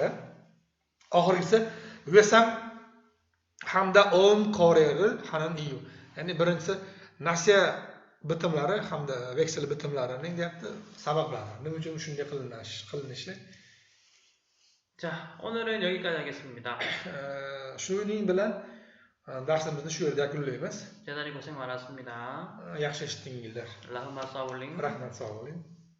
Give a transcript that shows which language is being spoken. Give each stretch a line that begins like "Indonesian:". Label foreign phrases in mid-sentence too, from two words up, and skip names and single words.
Uzbek: Oxirgisi vesang hamda
Korean: 어음 거래를 하는 이유.
Uzbek: Ya'ni birinchisi nasiya bitimlari hamda veksel bitimlarining deyapti sabablari. Nima uchun shunday qilinishi.
Korean: 자, 오늘은 여기까지 하겠습니다.
Uzbek: Shuning bilan darsimizni shu yerda yakunlaymiz.
Korean: 대단히 고생 많았습니다.
Uzbek: Yaxshi eshitdinglar. Rahmat sog' bo'ling. Rahmat, sog' bo'ling.